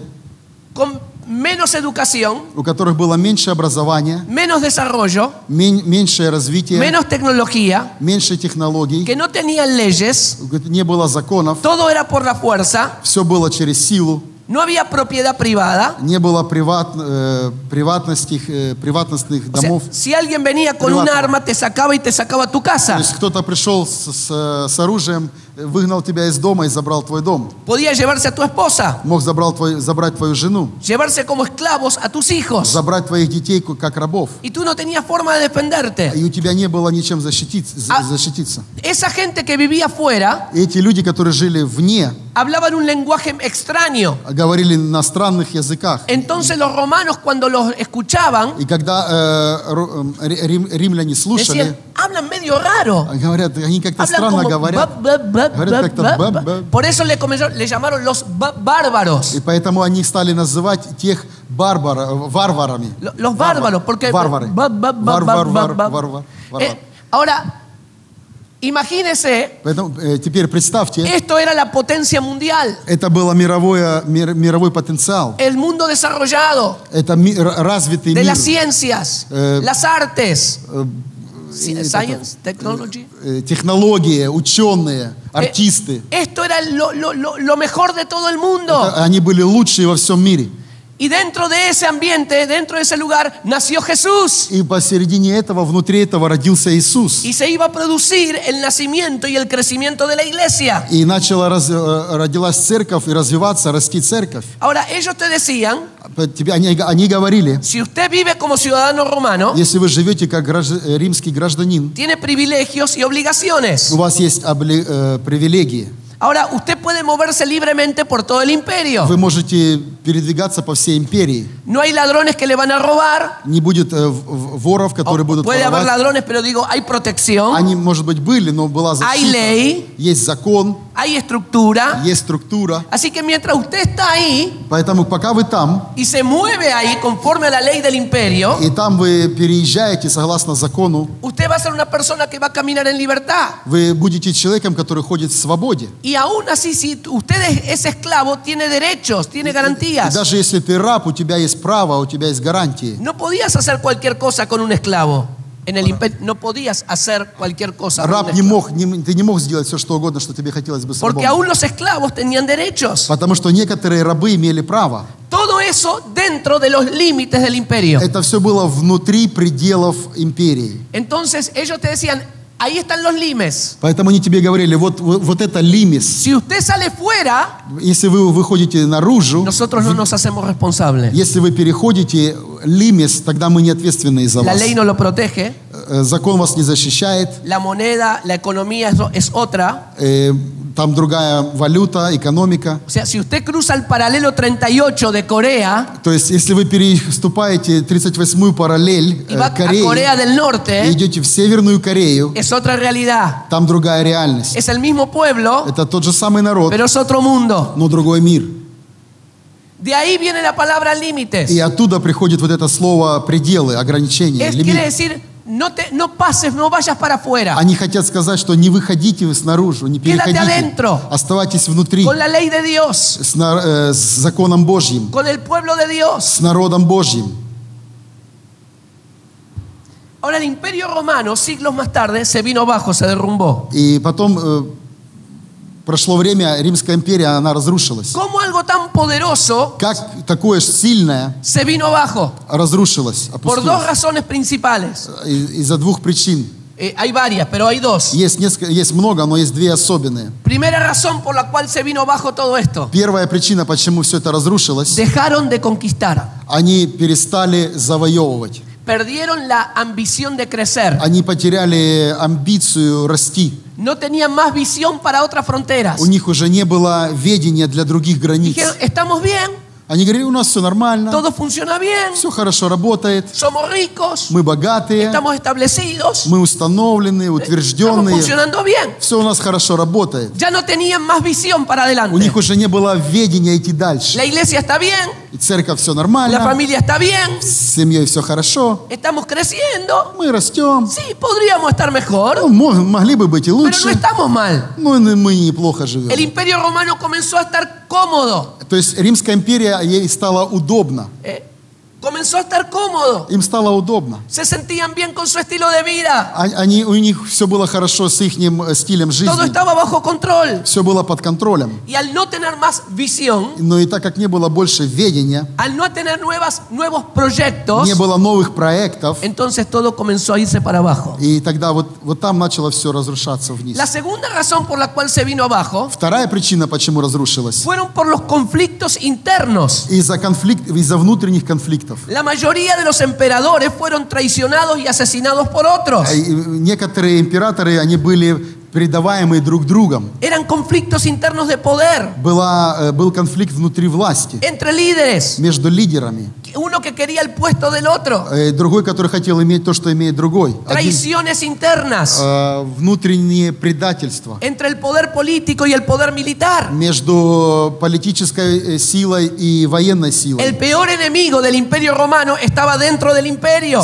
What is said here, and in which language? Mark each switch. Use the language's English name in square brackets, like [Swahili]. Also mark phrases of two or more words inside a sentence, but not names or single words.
[Spanish] con menos educación, [Russian] у которых было меньше образования, [Spanish] menos desarrollo, [Russian] меньшее развитие, [Spanish] menos tecnología, [Russian] меньше технологий, [Spanish] que no tenían leyes, [Russian] не было законов, [Spanish] todo era por la fuerza, [Russian] все было через силу. [Spanish] No había propiedad privada. [Russian] Не было приватностных [Spanish] O sea, [Russian] домов. [Spanish] si alguien venía con un arma, te sacaba y te sacaba a tu [Russian] То [Spanish] casa. [Russian] есть кто-то пришел с оружием, выгнал тебя из дома и забрал твой дом. [Spanish] Podía llevarse a tu esposa, [Russian] Мог забрать твою жену, [Spanish] llevarse como esclavos a tus hijos. [Russian] забрать твоих детей как рабов. [Spanish] Y tú no tenías forma de defenderte. [Russian] И у тебя не было ничем защититься. [Spanish] Esa gente que vivía afuera [Russian] И эти люди, которые жили вне, [Spanish] hablaban un lenguaje extraño. [Russian] говорили на странных языках. [Spanish] Entonces los romanos, cuando los escuchaban, [Russian] И когда римляне слушали, [Spanish] decían, hablan medio raro. [Russian] говорят, они как-то [Spanish] Hablan [Russian] странно [Spanish] como [Russian] говорят. Говорят как-то баб. [Spanish] Por eso le llamaron los bárbaros. [Russian] И поэтому они стали называть тех варварами. [Spanish] Los bárbaros, porque [Russian] Варвары. [Spanish] ahora imagínese, [Russian] Поэтому теперь представьте, [Spanish] esto era la potencia mundial, [Russian] это был мировой потенциал. [Spanish] el mundo desarrollado [Russian] Это развитый [Spanish] de [Russian] мир. [Spanish] las ciencias, las artes, [English] science, technology. [Russian] Технологии, ученые, артисты. [Spanish] Esto era lo mejor de todo el mundo. [Russian] Они были лучшие во всем мире. [Spanish] Y dentro de ese ambiente, dentro de ese lugar, nació Jesús. [Russian] И посередине этого, внутри этого родился Иисус. [Spanish] Y se iba a producir el nacimiento y el crecimiento de la iglesia. [Russian] И родилась церковь и развиваться, расти церковь. [Spanish] Ahora, ellos te decían, [Russian] Они говорили, [Spanish] si usted vive como ciudadano romano, [Russian] если вы живете как римский гражданин, [Spanish] tiene privilegios y obligaciones. [Russian] у вас есть привилегии. [Spanish] Ahora, usted puede moverse libremente por todo el imperio. [Russian] Вы можете передвигаться по всей империи. [Spanish] No hay ladrones que le van a robar. [Russian] Не будет воров, которые будут [Spanish] Puede haber [Russian] воровать. [Spanish] ladrones, pero digo, hay protección, [Russian] Они, может быть, были, но была [Spanish] hay [Russian] защита. [Spanish] ley, [Russian] Есть закон, [Spanish] hay estructura. [Russian] есть структура. [Spanish] Así que mientras usted está ahí [Russian] Поэтому пока вы там, [Spanish] y se mueve ahí conforme a la ley del imperio, [Russian] и там вы переезжаете согласно закону, [Spanish] usted va a ser una persona que va a caminar en libertad. [Russian] вы будете человеком, который ходит в свободе. [Spanish] Y aún así, si usted es esclavo, tiene derechos, tiene [Russian] И [Spanish] garantías. [Russian] даже если ты раб, у тебя есть право, у тебя есть гарантии. [Spanish] No podías hacer cualquier cosa con un esclavo. En el imperio no podías hacer cualquier cosa con un [Russian] Раб [Spanish] esclavo. [Russian] ты не мог сделать все, что угодно, что тебе хотелось бы с [Spanish] Porque [Russian] рабом. [Spanish] aún los esclavos tenían derechos. [Russian] Потому что некоторые рабы имели право. [Spanish] Todo eso dentro de los límites del imperio. [Russian] Это все было внутри пределов империи. [Spanish] Entonces ellos te decían, ahí están los limes. [Russian] Поэтому они тебе говорили, вот это лимис. [Spanish] Si usted sale fuera, [Russian] Если вы выходите наружу, [Spanish] nosotros no nos hacemos responsables. [Russian] если вы переходите лимис, тогда мы не ответственны за [Spanish] La [Russian] вас. [Spanish] ley no lo protege, [Russian] Закон вас не защищает, [Spanish] la moneda, la economía es otra. [Russian] там другая валюта, экономика. [Spanish] O sea, si usted cruza el paralelo 38 de Corea [Russian] То есть, если вы переступаете 38-ю параллель [Spanish] y va a [Russian] Кореи [Spanish] Corea del [Russian] и [Spanish] Norte, [Russian] идете в Северную Корею, [Spanish] es otra realidad. [Russian] там другая реальность. [Spanish] Es el mismo pueblo, [Russian] Это тот же самый народ, [Spanish] pero es otro mundo. [Russian] но другой мир. [Spanish] De ahí viene la palabra límites. [Russian] И оттуда приходит вот это слово пределы, ограничения, [Spanish] Quiere [Russian] лимит. [Spanish] decir, no pases, no vayas para afuera. [Russian] Они хотят сказать, что не выходите вы снаружи, не [Spanish] Quédate [Russian] переходите, [Spanish] adentro. [Russian] оставайтесь внутри [Spanish] Con la ley de Dios, [Russian] с законом Божьим, [Spanish] con el pueblo de Dios. [Russian] с народом Божьим. [Spanish] Ahora el imperio romano, siglos más tarde, se vino abajo, se derrumbó. [Russian] И потом прошло время, Римская империя, она разрушилась. [Spanish] ¿Cómo algo tan poderoso [Russian] Как такое сильное [Spanish] se vino abajo? [Russian] разрушилось, [Spanish] Por dos [Russian] опустилось? [Spanish] razones principales. [Russian] Из-за двух причин. [Spanish] Hay varias, pero hay dos. [Russian] Есть много, но есть две особенные. [Spanish] Primera razón por la cual se vino abajo todo esto. [Russian] Первая причина, почему все это разрушилось, [Spanish] Dejaron de conquistar. [Russian] они перестали завоевывать. [Spanish] Perdieron la ambición de crecer. [Russian] Они потеряли амбицию расти. [Spanish] No tenían más visión para otras fronteras. [Russian] У них уже не было ведения для других границ. [Spanish] Dijeron, estamos bien, [Russian] Они говорили, у нас все нормально, [Spanish] todo funciona bien, [Russian] все хорошо работает, [Spanish] somos ricos, [Russian] мы богатые, [Spanish] estamos establecidos, [Russian] мы установленные, [Spanish] estamos [Russian] утвержденные, [Spanish] funcionando bien. [Russian] все у нас хорошо работает. [Spanish] Ya no tenían más visión para [Russian] У [Spanish] adelante. [Russian] них уже не было ведения идти дальше. [Spanish] La iglesia está bien, [Russian] И церковь все [Spanish] la [Russian] нормально, [Spanish] familia está bien, [Russian] с семьей все хорошо, [Spanish] estamos creciendo. [Russian] мы растем. [Spanish] Sí, podríamos estar mejor, [Russian] Могли бы быть и [Spanish] pero no [Russian] лучше, [Spanish] estamos mal. [Russian] но мы неплохо [Spanish] El [Russian] живем. [Spanish] imperio romano comenzó a estar cómodo. [Russian] То есть Римская империя, ей стало удобно. [Spanish] Comenzó a estar cómodo. [Russian] Им стало удобно. [Spanish] Se sentían bien con su estilo de vida. [Russian] У них все было хорошо с их стилем жизни. [Spanish] Todo estaba bajo control. [Russian] Все было под контролем. [Spanish] Y al no tener más visión, [Russian] Но и так как не было больше ведения, [Spanish] al no tener nuevos proyectos, [Russian] не было новых проектов, [Spanish] entonces todo comenzó a irse para abajo. [Russian] и тогда вот там начало все разрушаться вниз. [Spanish] La segunda razón por la cual se vino abajo [Russian] Вторая причина, почему разрушилось, [Spanish] fueron por los conflictos internos. [Russian] из-за внутренних конфликтов. [Spanish] La mayoría de los emperadores fueron traicionados y asesinados por otros. [Russian] Некоторые императоры, они были предаваемые друг другом. [Spanish] Eran conflictos internos de poder [Russian] Был конфликт внутри власти [Spanish] entre líderes. [Russian] между лидерами. [Spanish] Uno que quería el puesto del otro. [Russian] Другой, который хотел иметь то, что имеет другой. [Spanish] Traiciones internas [Russian] Внутреннее предательство [Spanish] entre el poder político y el poder militar. [Russian] между политической силой и военной [Spanish] El [Russian] силой. [Spanish] peor enemigo del Imperio Romano estaba dentro del imperio.